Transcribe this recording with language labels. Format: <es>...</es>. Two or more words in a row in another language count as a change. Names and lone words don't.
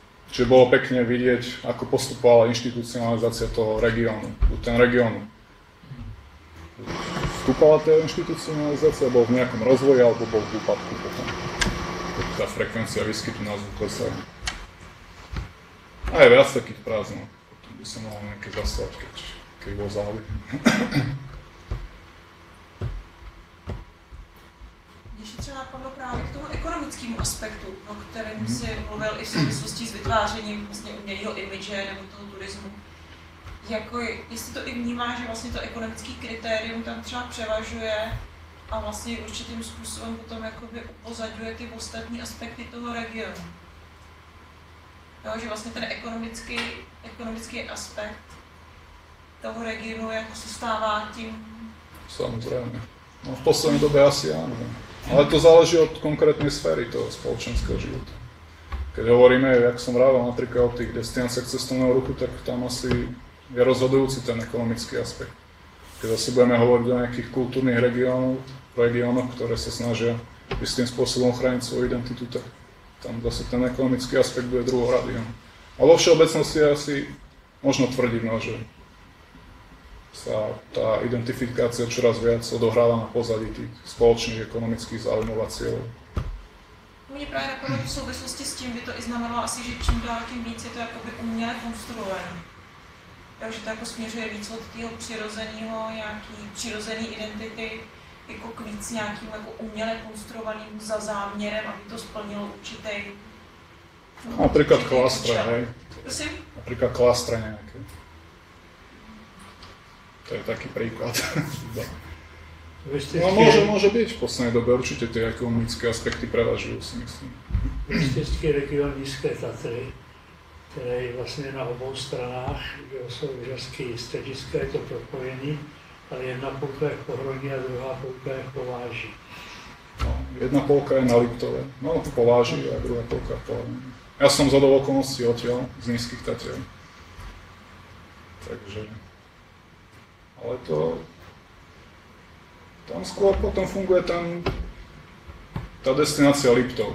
<sk>Čiže bolo pekne vidieť, ako postupovala inštitucionalizácia toho regiónu, ten región. Vstúpala tá inštitucionalizácia, bol v nejakom rozvoji, alebo bol v úpadku potom. Tá frekvencia výskytu názvu klesajú. A je viac takých prázdnov. Potom by som mohol nejaké zaslať, keď bol záujem.</sk> <cs>Když třeba napadlo právě k tomu ekonomickému aspektu, o kterém si mluvil i v souvislosti s vytvářením vlastně umělého imidže nebo toho turismu, jako jestli to i vnímá, že vlastně to ekonomické kritérium tam třeba převažuje a vlastně určitým způsobem potom jakoby upozadňuje ty ostatní aspekty toho regionu. Jo, že vlastně ten ekonomický aspekt toho regionu jako se stává tím...</cs> <sk>Samozrejme. No v poslednej dobe asi áno. Ale to záleží od konkrétnej sféry toho spoločenského života. Keď hovoríme, jak som vravel, napríklad o tých destináciách cestovného ruchu, tak tam asi je rozhodujúci ten ekonomický aspekt. Keď zase budeme hovoriť o nejakých kultúrnych regiónoch, ktoré sa snažia istým spôsobom chrániť svoju identitu, tak tam zase ten ekonomický aspekt bude druhoradý. A vo všeobecnosti asi možno tvrdiť, že sa tá identifikácia čoraz viac odohráva na pozadí tých spoločných ekonomických záujmov a cieľov.</sk> <cs>Mě právě napadlo v souvislosti s tím by to i znamenalo asi, že čím dál tím víc je to jakoby uměle konstruované. Takže to jako směřuje víc od tého přirozeného, nějaký přirozený identity, jako k víc nějakým jako uměle konstruovaným za záměrem, aby to splnilo určitý...</cs> <sk>Napríklad klastre, hej. Prosím? Napríklad klastre nejaké. To je taký príklad. No môže byť v poslednej dobe, určite tie ekonomické aspekty prevažujú, si myslím.</sk> <cs>Věštecký region Nízké Tatry, které je vlastně na obou stranách, kde jsou lyžařské střediska, je to propojený, ale jedna půlka je v Pohroní a druhá půlka je v Pováži.</cs> <sk>No, jedna polka je na Liptove, no v Pováži a druhá polka v Pohroní. Ja som z okolností odtiaľ, z Nízkych Tatier. Takže... Ale to... Tam skôr potom funguje tá destinácia Liptov.</sk>